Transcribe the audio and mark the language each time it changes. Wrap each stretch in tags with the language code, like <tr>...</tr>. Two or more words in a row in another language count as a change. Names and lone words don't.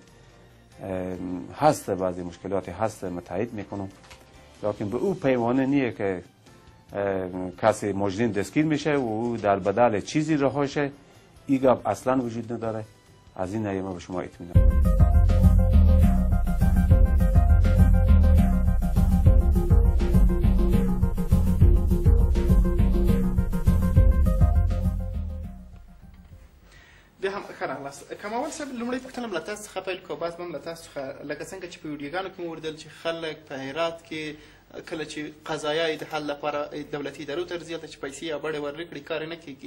<fa>هست بعضی مشکلاتی هست متحد میکنم، لیکن به او پیمانه نیه که کسی مجرم دستگیر میشه و او در بدل چیزی رها شه. این گپ اصلا وجود نداره. از این نظر ما به شما اطمینان.</fa> <ps>بیا هم ښه راغلاست. کمال صاحب لومړی پوښتنه له تاسو څخه پیل کوو، بس به هم له تاسو څخه لکه څنګه چې په ویډیوګانو کې مو ولیدل چې خلک په هرات کې کله چې قضایای د حل لپاره دولتي ادارو ته ځي هلته چې پیسې یا بړې ورکړي کار یې نه کېږي.</ps>